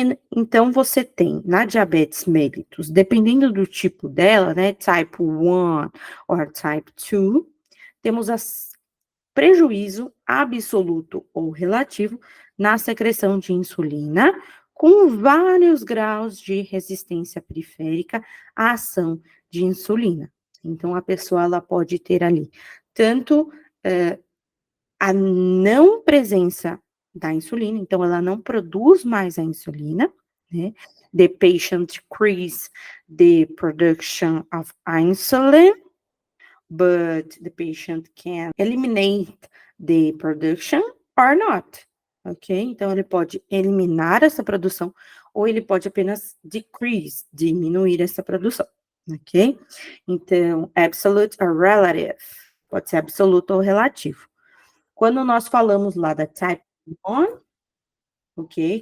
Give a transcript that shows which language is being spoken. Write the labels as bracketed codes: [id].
[pt] Então, você tem na diabetes mellitus, dependendo do tipo dela, né, [en] type 1 or type 2, [pt] temos prejuízo absoluto ou relativo na secreção de insulina, com vários graus de resistência periférica à ação de insulina. Então, a pessoa ela pode ter ali tanto a não presença da insulina, então ela não produz mais a insulina, né? [en] The patient decrease the production of insulin, but the patient can eliminate the production or not, ok? [pt] Então, ele pode eliminar essa produção ou ele pode apenas decrease, diminuir essa produção, ok? Então, [en] absolute or relative, [pt] pode ser absoluto ou relativo. Quando nós falamos lá da type 1, ok?